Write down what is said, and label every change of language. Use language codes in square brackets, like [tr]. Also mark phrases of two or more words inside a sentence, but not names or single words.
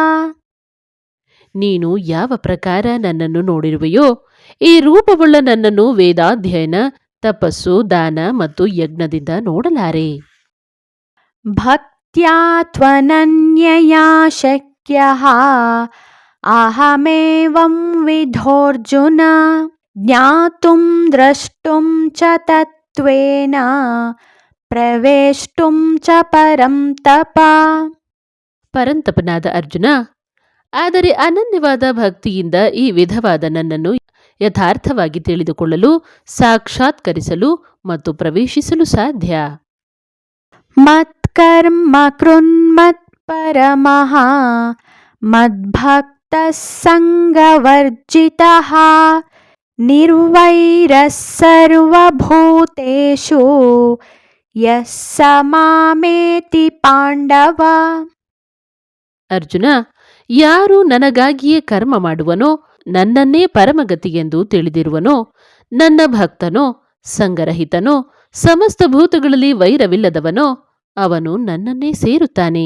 [kn] ನೀನು ಯಾವ ಪ್ರಕಾರ ನನ್ನನ್ನು ನೋಡಿರುವೆಯೋ ಈ ರೂಪವುಳ್ಳ ನನ್ನನ್ನು ವೇದಾಧ್ಯಯನ, ತಪಸ್ಸು, ದಾನ ಮತ್ತು ಯಜ್ಞದಿಂದ ನೋಡಲಾರೆ. [sa] ಭಕ್ತ್ಯಾ ತ್ವನನ್ಯಯಾ ಶಕ್ಯಃ ಅಹಮೇವಂ ವಿಧೋರ್ಜುನ ಜ್ಞಾತುಂ ದ್ರಷ್ಟುಂ ಚ ತತ್ವೇನ ಪ್ರವೇಷ್ಟುಂ ಚ ಪರಂ ತಪ. [kn] ಪರಂತಪನಾದ ಅರ್ಜುನ, ಆದರೆ ಅನನ್ಯವಾದ ಭಕ್ತಿಯಿಂದ ಈ ವಿಧವಾದ ನನ್ನನ್ನು ಯಥಾರ್ಥವಾಗಿ ತಿಳಿದುಕೊಳ್ಳಲು, ಸಾಕ್ಷಾತ್ಕರಿಸಲು ಮತ್ತು ಪ್ರವೇಶಿಸಲು ಸಾಧ್ಯ. [sa] ಮತ್ಕರ್ಮ ಕೃನ್ಮತ್ ಪರಮಃ ಮದ್ಭಕ್ತಃ ಸಂಗವರ್ಜಿತಃ ನಿರ್ವೈರಃ ಸರ್ವಭೂತೇಷು ಯಃ ಸ ಮಾಮೇತಿ ಪಾಂಡವ. [kn] ಅರ್ಜುನ, ಯಾರು ನನಗಾಗಿಯೇ ಕರ್ಮ ಮಾಡುವನೋ, ನನ್ನನ್ನೇ ಪರಮಗತಿಯೆಂದು ತಿಳಿದಿರುವನೋ, ನನ್ನ ಭಕ್ತನೋ, ಸಂಗರಹಿತನೋ, ಸಮಸ್ತ ಭೂತಗಳಲ್ಲಿ ವೈರವಿಲ್ಲದವನೋ ಅವನು ನನ್ನನ್ನೇ ಸೇರುತ್ತಾನೆ.